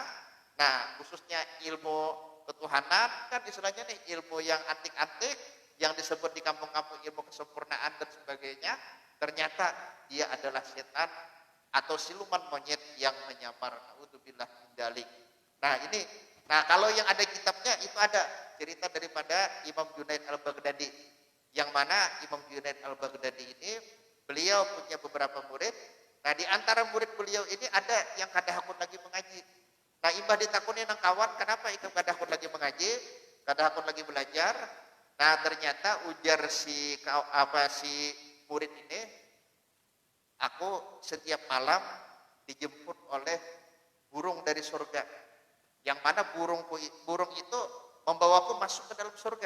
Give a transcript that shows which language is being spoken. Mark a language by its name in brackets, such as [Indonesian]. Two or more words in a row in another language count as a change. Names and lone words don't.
[Indonesian] Nah, khususnya ilmu ketuhanan, kan istilahnya nih ilmu yang antik-antik, yang disebut di kampung-kampung ilmu kesempurnaan dan sebagainya, ternyata dia adalah setan atau siluman monyet yang menyamar. [Arabic] نعوذ بالله من ذلك. [Indonesian] Nah ini, nah kalau yang ada kitabnya itu ada cerita daripada Imam Junaid al-Baghdadi, yang mana Imam Junaid al-Baghdadi ini beliau punya beberapa murid. [Banjar] Nah di antara murid beliau ini ada yang kada hakun lagi mengaji. Nah imbah ditakuni nang kawan, kenapa ikut kada hakun lagi mengaji, kada hakun lagi belajar. [Indonesian] Nah ternyata ujar si murid ini, aku setiap malam dijemput oleh burung dari surga, yang mana burung itu membawaku masuk ke dalam surga.